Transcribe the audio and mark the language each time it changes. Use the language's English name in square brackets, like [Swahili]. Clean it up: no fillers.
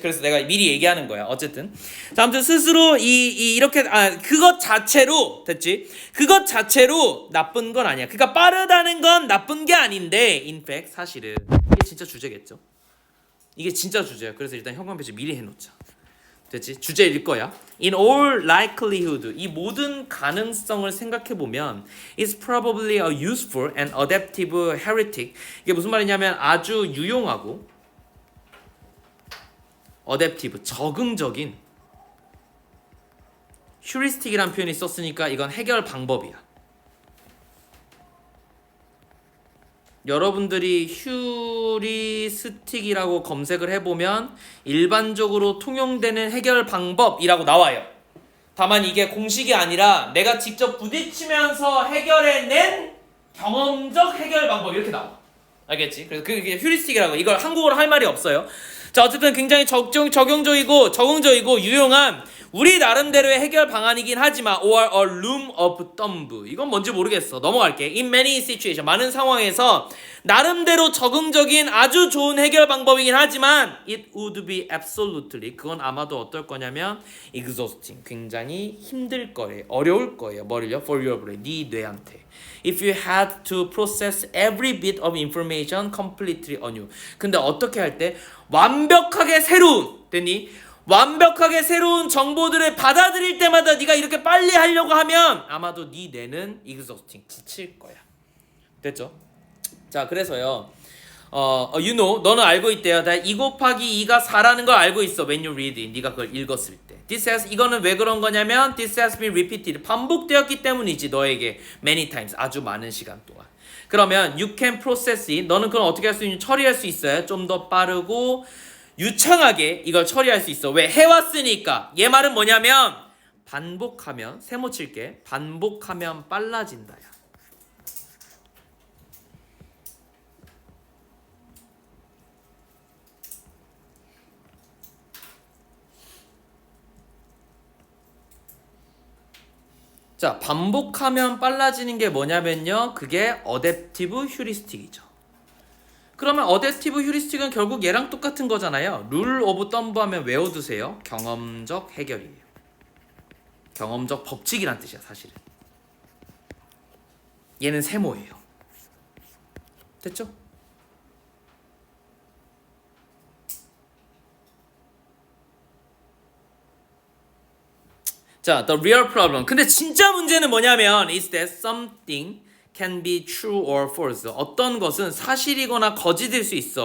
[Korean] 그래서 내가 미리 얘기하는 거야. 어쨌든 자, 아무튼 스스로 이렇게 그것 자체로 됐지? 그것 자체로 나쁜 건 아니야. 그러니까 빠르다는 건 나쁜 게 아닌데 [English] in fact [Korean] 사실은 이게 진짜 주제겠죠? 이게 진짜 주제야. 그래서 일단 현관 배치 미리 해놓자. 됐지? 주제일 거야. [English] In all likelihood, [Korean] 이 모든 가능성을 생각해 보면, [English] it's probably a useful and adaptive heuristic. [Korean] 이게 무슨 말이냐면 아주 유용하고 adaptive, 적응적인 heuristic이라는 표현이 썼으니까 이건 해결 방법이야. 여러분들이 휴리스틱이라고 검색을 해보면 일반적으로 통용되는 해결 방법이라고 나와요. 다만 이게 공식이 아니라 내가 직접 부딪히면서 해결해낸 경험적 해결 방법 이렇게 나와. 알겠지? 그래서 그게 휴리스틱이라고. 이걸 한국어로 할 말이 없어요. 자, 어쨌든 굉장히 적용적이고 유용한 우리 나름대로의 해결 방안이긴 하지만 [English] or a rule of thumb. [Korean] 이건 뭔지 모르겠어. 넘어갈게. [English] In many situations. [Korean] 많은 상황에서 나름대로 적응적인 아주 좋은 해결 방법이긴 하지만 [English] it would be absolutely. [Korean] 그건 아마도 어떨 거냐면 exhausting. 굉장히 힘들 거예요. 어려울 거예요. 뭐를요? [English] For your brain. [Korean] 네 뇌한테. [English] If you had to process every bit of information completely anew. [Korean] 근데 어떻게 할 때 완벽하게 새로운 됐니? 완벽하게 새로운 정보들을 받아들일 때마다 네가 이렇게 빨리 하려고 하면 아마도 네 뇌는 exhausting 지칠 거야. 됐죠? 자, 그래서요. [English] you know, [Korean] 너는 알고 있대요. 2 곱하기 2가 4라는 걸 알고 있어. [English] When you read it. [Korean] 네가 그걸 읽었을 때. 이거는 왜 그런 거냐면 [English] this has been repeated. [Korean] 반복되었기 때문이지. 너에게 [English] many times. [Korean] 아주 많은 시간 동안. 그러면 [English] you can process it. [Korean] 너는 그럼 어떻게 할 수 있는? 처리할 수 있어요. 좀 더 빠르고 유창하게 이걸 처리할 수 있어. 왜? 해왔으니까. 얘 말은 뭐냐면 반복하면 세모 칠게. 반복하면 빨라진다야. 자, 반복하면 빨라지는 게 뭐냐면요. 그게 어댑티브 휴리스틱이죠. 그러면 어댑티브 휴리스틱은 결국 얘랑 똑같은 거잖아요. 룰 오브 덤브 하면 외워두세요. 경험적 해결이에요. 경험적 법칙이란 뜻이야, 사실은. 얘는 세모예요. 됐죠? [English] 자, the real problem. [Korean] 근데 진짜 문제는 뭐냐면 [English] is that something can be true or false. [Korean] 어떤 것은 사실이거나 거짓일 수 있어.